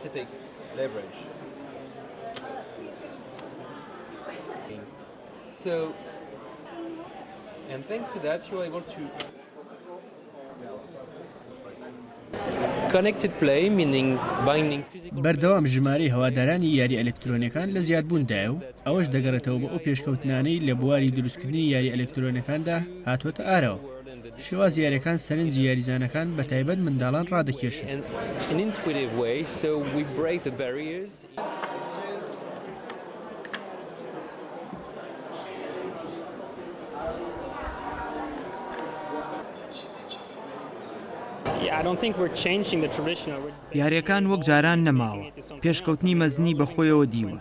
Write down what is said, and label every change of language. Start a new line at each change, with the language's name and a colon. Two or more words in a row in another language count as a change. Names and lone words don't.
English: specific leverage. So, and thanks to that, you're able to connected play, meaning binding physical.
Central Kurdish: بەردەوام ژمارەی هەوادارانی یاری ئەلکترۆنیەکان لە زیادبووندایە و ئەوەش دەگەڕێتەوە بۆ ئەو پێشکەوتنانەی لە بواری دروستکردنی یاری ئەلکترۆنیەکاندا هاتووەتە ئارەوە. شێواز یاریەکان سەرنجی یاریزانەکان بە تایبەت منداڵان ڕادەکێشن.
English: An intuitive way, so we break the barriers.
Central Kurdish: یاریەکان وەک جاران نەماوە، پێشکەوتنی مەزنی بەخۆیەوە دیوە.